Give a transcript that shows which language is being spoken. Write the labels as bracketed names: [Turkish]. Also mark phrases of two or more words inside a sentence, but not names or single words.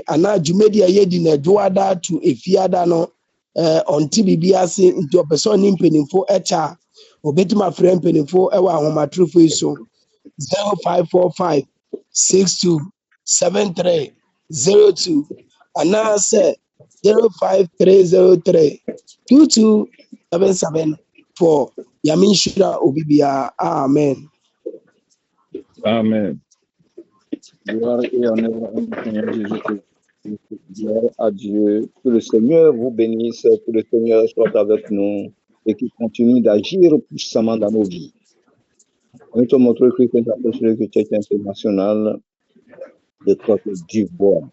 [Akan] anaa dwumadi a yɛdi na adwoada to efiada no ɔnte biribi ase nti ɔpɛ sɛ ɔne mpanimfo ɛkyɛ a obɛtumi afrɛ mpanimfo ɛwɔ ahomatorofo yi so 0545 627302 anaasɛ 05303 2277 Yamin Shira Obibia. Amen. Amen. [French] Gloire et honneur au Seigneur Jésus-Christ. Gloire à Dieu. Que le Seigneur vous bénisse, que le Seigneur soit avec nous et qu'il continue d'agir puissamment dans nos vies. Nous sommes notre Christian Apostolic Church International de Côte d'Ivoire.